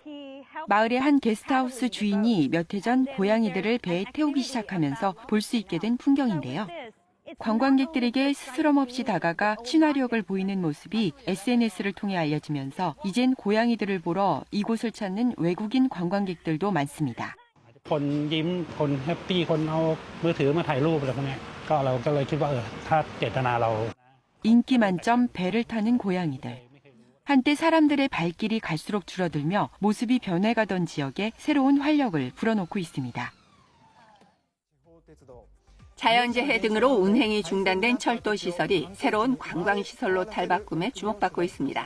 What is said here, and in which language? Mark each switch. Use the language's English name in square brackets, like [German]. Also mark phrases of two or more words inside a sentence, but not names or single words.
[Korean] 마을의 한 게스트하우스 주인이 몇 해 전 고양이들을 배에 태우기 시작하면서 볼 수 있게 된 풍경인데요. 관광객들에게 스스럼 없이 다가가 친화력을 보이는 모습이 SNS를 통해 알려지면서 이젠 고양이들을 보러 이곳을 찾는 외국인 관광객들도 많습니다. [Thai] คนยิ้มคนแฮปปี้คนเอามือถือมาถ่ายรูปอะไรพวกนี้ก็เราก็เลยคิดว่าถ้าเจตนาเรา [Korean] 인기 만점 배를 타는 고양이들. 한때 사람들의 발길이 갈수록 줄어들며 모습이 변해가던 지역에 새로운 활력을 불어넣고 있습니다. 자연재해 등으로 운행이 중단된 철도 시설이 새로운 관광시설로 탈바꿈에 주목받고 있습니다.